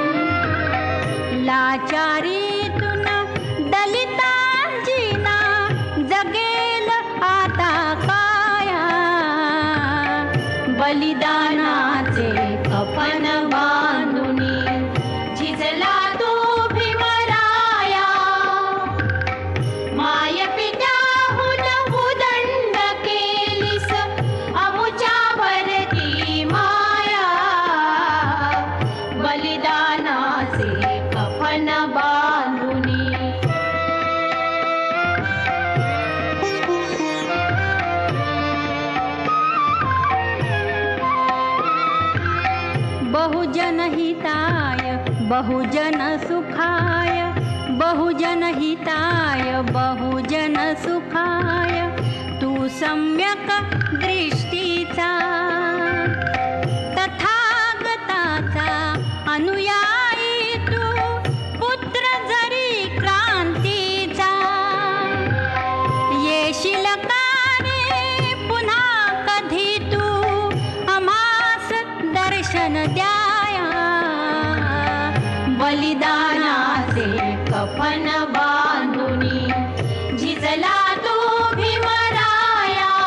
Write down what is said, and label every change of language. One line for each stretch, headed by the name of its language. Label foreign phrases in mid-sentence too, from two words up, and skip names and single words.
Marathi: लाचारीतून दलितांची ना जगेल आता काया, बलिदानाचे कफन बांधुनी, झिजला तू भीमराया, माय पित्याहून उदंड केलीस, आमुच्यावरती माया, बलिदानाचे कफन बांधुनी.
Pali: बहुजन हिताय बहुजन सुखाय, बहुजन हिताय बहुजन सुखाय,
Marathi: तू सम्यक दृष्टीचा तथागताचा अनुयायी, तू पुत्र जरी क्रांतीचा, येशील का रे पुन्हा कधी तू आम्हास दर्शन द्याया, बलिदानाचे कफन बांधुनी, झिजला तू भीमराया,